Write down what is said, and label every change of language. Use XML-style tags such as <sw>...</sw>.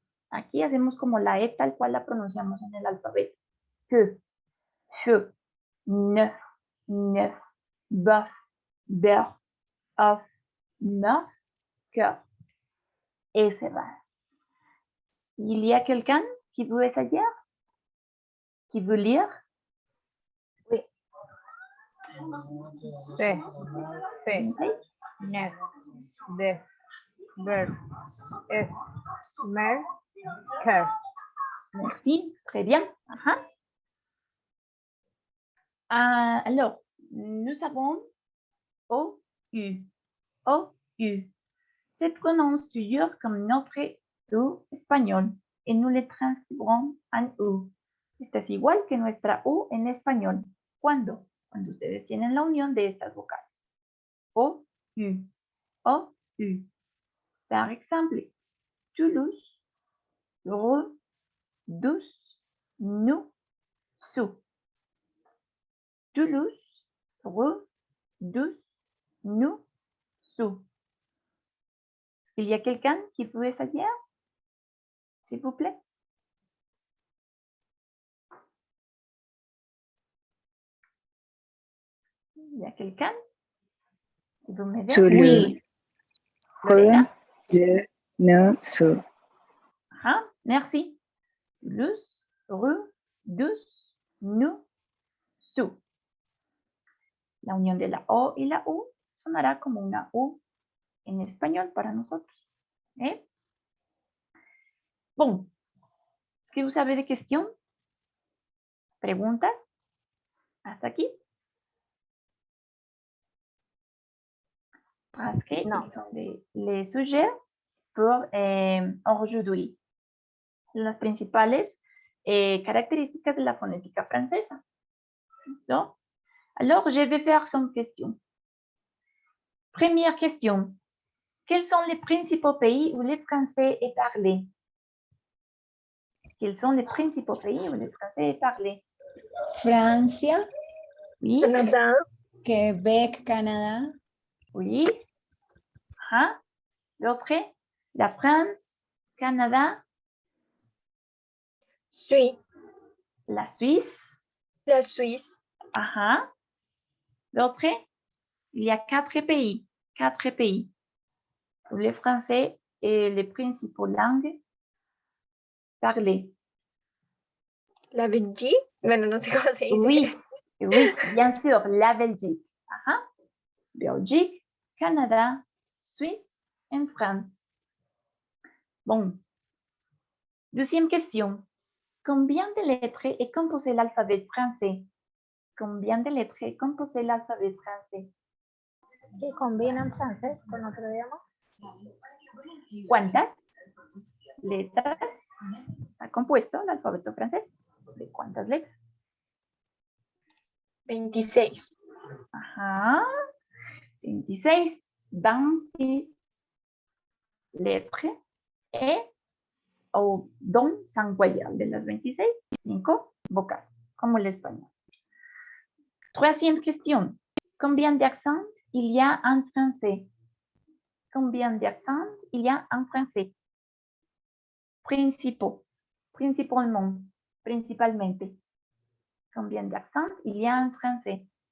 <es>Aquí hacemos como la E tal cual la pronunciamos en el alfabeto.</es> <fr>Feu, feu, neuf, neuf, bœuf, beurre, œuf, meurtre, cœur.</fr> <es>E cerrada.</es> <fr>Il y a quelqu'un qui veut essayer? Qui veut lire? Oui. Fe, fe, nef, de, ver, es, mer, ker. Merci, très bien. Alors, nous avons O-U. O-U. Se prononce toujours comme notre U español y nous le transcribirons en U.</fr> <es>Esta es igual que nuestra U en español. ¿Cuándo? Cuando ustedes tienen la unión de estas vocales.</es> <fr>O-U. O-U. Par exemple, Toulouse, Rue, Douce, Nous, Sous. Toulouse, Rue, Douce, Nous, Sous. Il y a quelqu'un qui veut essayer? S'il vous plaît. Il y a quelqu'un qui veut m'aider? Toulouse, Lorena? de, nous, sous. Merci. Toulouse, Rue, Douce, Nous, Sous.</fr> <es>La unión de la O y la U sonará como una U en español para nosotros. ¿Eh?</es> <fr>Bon, est-ce que vous avez des questions?</fr> <es>¿Preguntas? ¿Hasta aquí?</es> <fr>Parce que</fr> <es>No.</es> <fr>ils sont les sujets pour aujourd'hui.</fr> <es>Las principales características de la fonética francesa. ¿No?</es> <fr>Alors, je vais faire 5 questions. Première question. Quels sont les principaux pays où le français est parlé? Quels sont les principaux pays où le français est parlé?</fr> <es>Francia,</es> <fr>Oui,</fr> <es>Canadá, Québec, Canadá,</es> <fr>oui. Ajá. L'autre, la France, Canada, Suisse, la Suisse. la Suisse, Ajá. L'autre, il y a 4 pays. 4 pays où le français est les principaux langues parlées.</fr> <es>la Belgique, bueno, no sé cómo se dice.</es> <fr>Oui, oui, bien sûr, la Belgique. Ajá. Belgique, Canada, Suisse et France. Bon. Deuxième question. Combien de lettres est composé l'alphabet français? Combien de lettres est composé l'alphabet français?</fr> <es>¿Y combinan francés con otro idioma? ¿Cuántas letras está compuesto el alfabeto francés? ¿De cuántas letras? 26. Ajá. 26. 26 letras.</es> <fr>O don sans voyelle.</fr> <es>De las 26, 5 vocales, como el español.</es> <fr>Troisième question. Combien d'accents il y a en français? Combien d'accents il y a en français? Principaux. Principalement. Principalmente. Combien d'accents il y a en français?</fr>